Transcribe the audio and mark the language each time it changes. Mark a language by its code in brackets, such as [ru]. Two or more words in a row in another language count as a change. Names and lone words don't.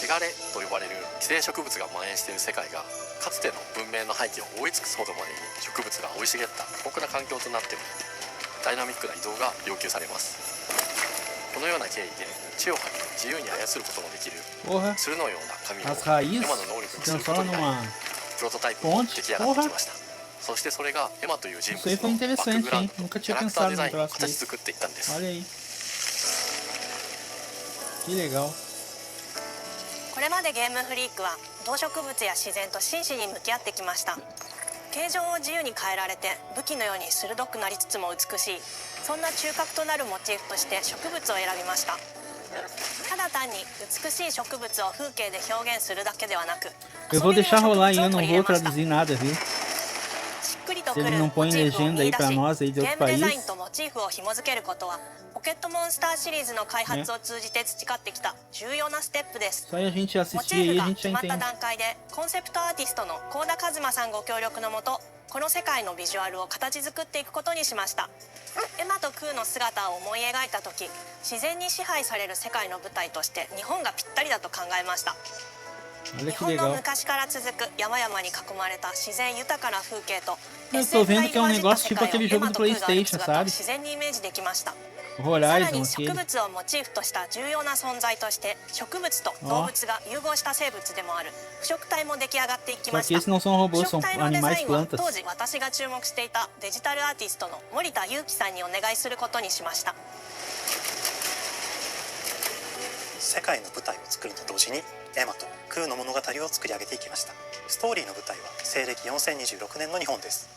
[ja] 汚れと呼ばれる寄生植物が蔓延している世界がかつての文明の廃棄を覆い尽くすほどまでに植物が生い茂った過酷な環境となっておりダイナミックな移動が要求されます。このような経緯で血を吐き自由に操ることのできる [pt] Porra, [ja] 鶴のような髪を [pt] as raízes [ja] 今の能力 [pt] se [ja] にすること [pt] transformam [ja] になり [pt] numa [ja] プロトタイプも出来上がってきました。 そしてそれがエマという人 [pt] Isso aí [ja] 物 [pt] foi [ja] のバックグ [pt] interessante, [ja] ラウン [pt] hein? [ja] ド [pt] Nunca [ja] キャ [pt] tinha [ja] ラクター [pt] pensado [ja] デザ [pt] num [ja] インを [pt] troço [ja] 形 [pt] desse. [ja] 作っていったんです。 [pt] Olha aí. Que legal. [ja] これまでゲームフリークは動植物や自然と真摯に向き合ってきました。形状を自由に変えられて武器のように鋭くなりつつも美しい、そんな中核となるモチーフとして植物を選びました。ただ単に美しい植物を風景で表現するだけではなく、 [pt] Eu vou deixar rolar aí, eu não [ja] 遊びにも [pt] vou [ja] 植物を取り入れました。 [pt] traduzir nada, viu? [ja] しっくりと [pt] Se [ja] く [pt] ele [ja] る [pt] não [ja] モ [pt] põe [ja] チーフを [pt] legenda [ja] 見 [pt] aí [ja] 出 [pt] pra [ja] し、 [pt] nós aí de [ja] ゲ [pt] outro [ja] ームデザイ [pt] país. [ja] ンとモチーフを紐付けることはポケットモンスターシリーズの開発を通じて培ってきた重要なステップです。 [pt] Só a gente [ja] モ [pt] assistir [ja] チー [pt] aí [ja] フ [pt] a [ja] が [pt] gente [ja] 決 [pt] já [ja] まった [pt] entende. [ja] 段階でコンセプトアーティストの幸田一馬さんご協力のもと、この世界のビジュアルを形作っていくことにしました。エマとクーの姿を思い描いた時、自然に支配される世界の舞台として日本がぴったりだと考えました。 [pt] Olha [ja] 日 [pt] que [ja] 本の [pt] legal. [ja] 昔から続く山々に囲まれた自然豊かな風景と [pt] Eu tô vendo que é um negócio tipo [ja] 世界 [pt] aquele [ja] を [pt] jogo [ja] エマ [pt] do [ja] とクーが歩く [pt] PlayStation, [ja] 姿を [pt] sabe? [ja] 自然にイメージできました。 [pt] O [ja] さら [pt] Horizon [ja] に植 [pt] aquele. [ja] 物をモチーフとした重要な存在として植物と動物が融合した生物でもある腐食体も出来上がっていき [pt] Só [ja] ま [pt] que [ja] した。 [pt] esses não são [ja] 腐 [pt] robôs, [ja] 食 [pt] são [ja] 体のデザ [pt] animais [ja] インは [pt] plantas. [ja] 当時私が注目していたデジタルアーティストの森田裕樹さんにお願いすることにしました。世界の舞台を作ると同時にエマとクーの物語を作り上げていきました。ストーリーの舞台は西暦4026年の日本です。